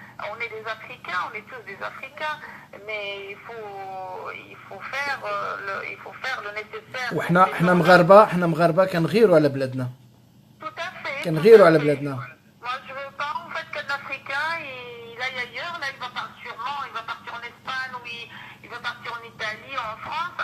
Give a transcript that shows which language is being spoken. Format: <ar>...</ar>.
<fr>on est tous des Africains, mais il faut faire le nécessaire.</fr> <ar>وإحنا مغاربة كنغيروا على بلادنا.</ar> <fr>Tout à fait.</fr> <ar>كنغيروا على بلادنا.</ar> <fr>Moi, je veux pas en fait qu'un Africain il aille ailleurs. Là, il va partir en Espagne ou il va partir en Italie, en France.</fr>